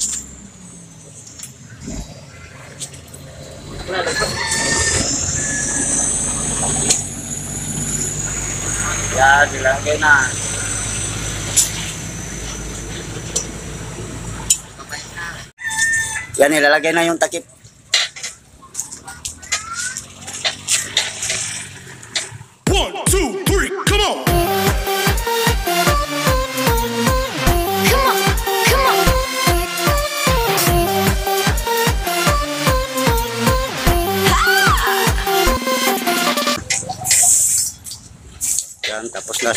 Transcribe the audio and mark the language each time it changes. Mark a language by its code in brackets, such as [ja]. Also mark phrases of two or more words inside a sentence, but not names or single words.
[tl] Yan, nilagay na. Yan, nilalagay na yung takip. [en] One, two, three, come on. [tl] Yan, tapos na.